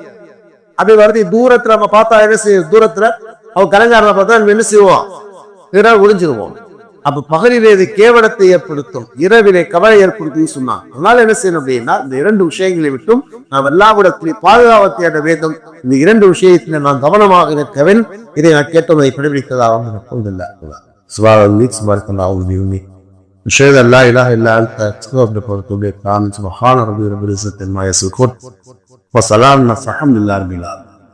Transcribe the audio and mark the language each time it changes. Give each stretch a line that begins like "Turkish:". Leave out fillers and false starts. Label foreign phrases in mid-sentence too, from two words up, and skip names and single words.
Tamil: அப்படி வரது தூரத்துல நம்ம பார்த்தா என்ன செய்ய, தூரத்துல அவன் கலங்காரனை பார்த்தா என்ன செய்வோம், ஒளிஞ்சிருவோம். அப்ப பகலிலே இது கேவலத்தை ஏற்படுத்தும், இரவிலே கவலை ஏற்படுத்தும் சொன்னான். அதனால என்ன செய்யணும் அப்படின்னா, இந்த இரண்டு விஷயங்களை விட்டும் நாம் எல்லா இடத்திலையும் பாதுகாப்பு தேட வேண்டும். இந்த இரண்டு விஷயத்தில நான் கவனமாக இருக்கவேன். இதை நான் கேட்டதை பிரதிபலித்ததாக
Arabic: أشهد أن لا إله إلا أنت أستغفرك وأتوب إليك. سبحان ربي رب العزة عما يصفون وسلام على المرسلين والحمد لله رب العالمين.